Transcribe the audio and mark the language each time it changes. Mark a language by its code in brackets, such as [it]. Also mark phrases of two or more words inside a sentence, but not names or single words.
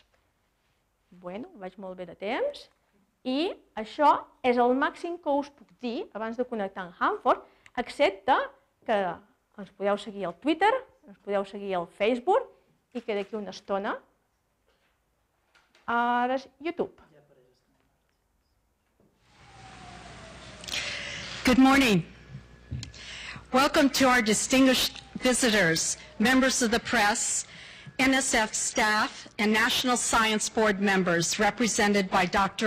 [ca] Bueno, vaig molt bé de temps i això és el màxim que us puc dir abans de connectar amb Hanford, excepte que ens podeu seguir al Twitter, ens podeu seguir al Facebook i que d'aquí una estona ara és YouTube. [en] Good morning. Welcome to our distinguished visitors, members of the press, NSF staff, and National Science Board members represented by Dr.